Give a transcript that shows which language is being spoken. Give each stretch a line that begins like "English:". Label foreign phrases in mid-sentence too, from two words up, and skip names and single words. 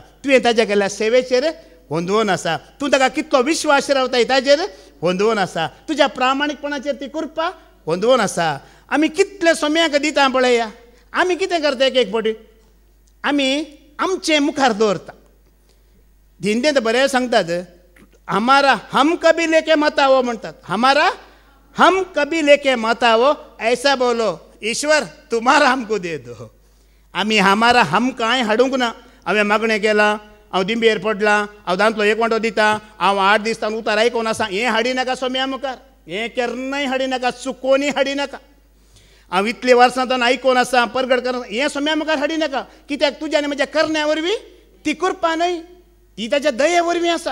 Konkani: तुवें ताज्या केल्ल्या सेवेचेर होंदवून आसा. तूं ताका कितलो विश्वास रावताय ताजेर होंदवून आसा. तुज्या प्रामाणीकपणाचेर ती कृपा होंदवून आसा. आमी कितले सोम्याक दिता पळया. आमी कितें करता एक फावटी? आमी आमचें मुखार दवरता. हिंदींत बरें सांगतात,
Hindi: हमारा हम कभी लेके मत आओ म्हणटात. हमारा हम कभी लेके मत आओ, ऐसा बोलो ईश्वर तुम्हारा हमको दे दो.
Konkani: आमी
Hindi: हमारा हम
Konkani: कांय हाडूंक ना. हांवें मागणें केलां, हांव दिंबेर पडलां, हांव दांतलो एक वांटो दितां, हांव 8 दीस तावन उतार आयकोन आसा, हें हाडी नाका सोम्या मुखार. हें केन्नाय हाडी नाका, चुकोनय हाडी नाका. हांव इतले वर्सां तावन आयकोन आसा, परगट करना, हें सोम्या मुखार हाडी नाका. कित्याक तुज्या आनी म्हज्या करण्या वरवीं ती कृपा न्हय, ती ताच्या दये वरवीं आसा.